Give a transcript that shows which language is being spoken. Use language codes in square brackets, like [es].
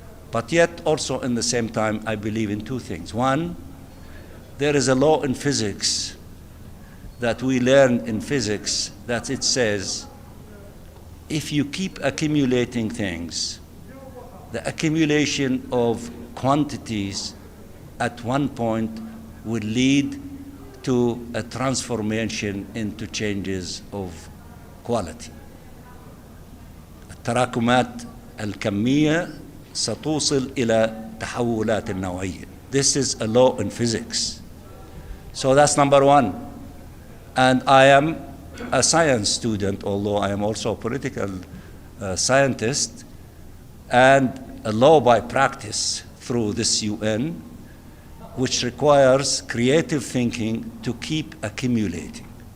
[en] But yet also in the same time, I believe in two things. One, there is a law in physics that we learned in physics that it says, if you keep accumulating things, the accumulation of quantities at one point will lead to a transformation into changes of quality. [ar] التراكمات الكمية ستوصل إلى تحولات النوعية. [en] This is a law in physics. So that's number one. And I am a science student, although I am also a political scientist, and a law by practice through this UN, which requires creative thinking to keep accumulating.